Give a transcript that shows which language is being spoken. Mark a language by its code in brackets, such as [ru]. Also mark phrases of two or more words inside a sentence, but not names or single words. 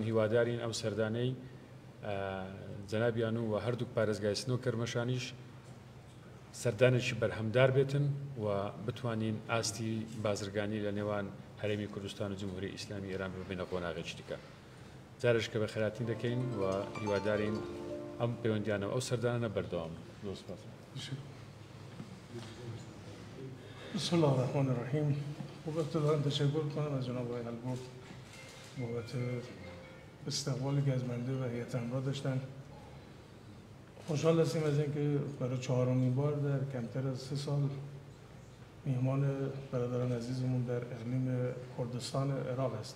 [ckb] هیوادارین ئەو سەردانەی جەنابیان و هەردووک پارێزگای سنە و کەرمەشانیش سەردانێکی بەرهەمدار بێتن و بتوانین ئاستی بازرگانی لە نێوان هەرێمی کوردستان و جمهوریە ئیسلامی ئێران ببینە قۆناغێکی دیکە. جارش کە بە خێراتی دەکەین و هیوادارین ئەم پەیوەندیانەوە ئەو سەردانە بەردەوام. [ar] بسم الله الرحمن الرحیم. [fa] ابتداء تشکر کنم از جناب آقای البرد بابت استقبالی که از بنده و هیئت همراه داشتن. خوشحال هستیم از اینکه برای چهارمین بار در کمتر از 3 سال میهمان برادران عزیزمون در اقلیم کردستان عراق هستیم.